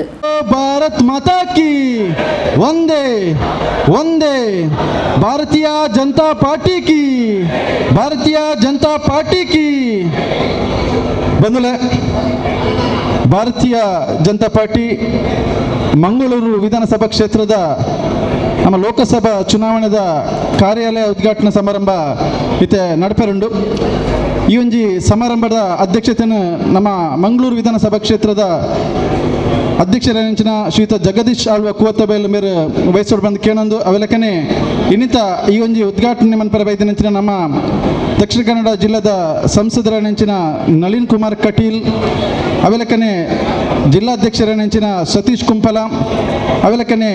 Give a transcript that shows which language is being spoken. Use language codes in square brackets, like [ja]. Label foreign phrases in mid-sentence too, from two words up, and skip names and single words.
[hi] भारत माता की वंदे वंदे भारतीय जनता पार्टी की भारतीय जनता पार्टी की. [tcy] ಬಂಧುಗಳೇ, ಭಾರತೀಯ ಜನತಾ ಪಾರ್ಟಿ ಮಂಗಳೂರು ವಿಧಾನಸಭಾ ಕ್ಷೇತ್ರದ ನಮ್ಮ ಲೋಕಸಭಾ ಚುನಾವಣೆದ ಕಾರ್ಯಾಲಯ ಉದ್ಘಾಟನಾ ಸಮಾರಂಭ ಇತ್ತೆ ನಡಪೆರುಂಡು. ಈ ಒಂಜಿ ಸಮಾರಂಭದ ಅಧ್ಯಕ್ಷತೆಯನ್ನು ನಮ್ಮ ಮಂಗಳೂರು ವಿಧಾನಸಭಾ ಕ್ಷೇತ್ರದ ಅಧ್ಯಕ್ಷರೇಂಚಿನ ಶ್ರೀಯುತ ಜಗದೀಶ್ ಆಳ್ವ ಕೂವತ್ತಬೇಲು ಮೇರೆ ವಯಸ್ಸೋಡು ಬಂದು ಕೇಳೊಂದು ಅವೆಲಕನೆ ಇನ್ನಿತ ಈ ಒಂಜಿ ಉದ್ಘಾಟನೆ ಮನ್ಪರ ಬೈದಿನಂಚಿನ ನಮ್ಮ ದಕ್ಷಿಣ ಕನ್ನಡ ಜಿಲ್ಲೆದ ಸಂಸದರನೆಂಚಿನ ನಳಿನ್ ಕುಮಾರ್ ಕಟೀಲ್, ಅವೆಲಕನೆ ಜಿಲ್ಲಾಧ್ಯಕ್ಷರನೆಂಚಿನ ಸತೀಶ್ ಕುಂಪಲ, ಅವೆಲಕನೆ